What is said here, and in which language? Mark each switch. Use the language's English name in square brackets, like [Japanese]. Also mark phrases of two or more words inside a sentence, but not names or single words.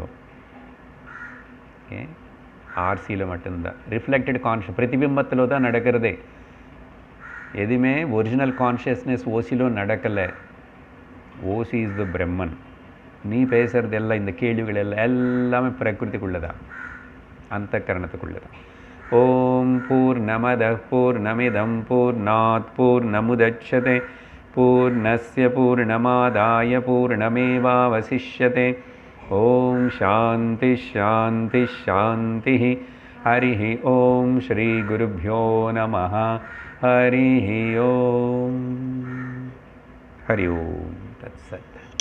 [Tamil] ஓகே, ஆர்சியில் மட்டும்தான் [English] reflected conscious, [Tamil] பிரதிபிம்பத்தில் தான் நடக்கிறதே. எதுவுமே [English] original consciousness [Tamil] ஓசிலோ நடக்கலை. [English] OC is the Brahman. [Tamil] நீ பேசுகிறது எல்லாம், இந்த கேள்விகள் எல்லாம் எல்லாமே பிரகிருதிக்குள்ளதான், அந்த கரணத்துக்குள்ளதான். [Sanskrit] ओम् पूर्णमद पूर्णमिदम् पूर्णात् पूर्णमुदच्यते पूर्णस्य पूर्णमादाय पूर्णमेवावशिष्यते. ओम् शान्ति शान्ति शान्ति. हरिः ओम् श्री குருभ्यो நமः. हरिः ओम्. हरि ओम् तत्सत्.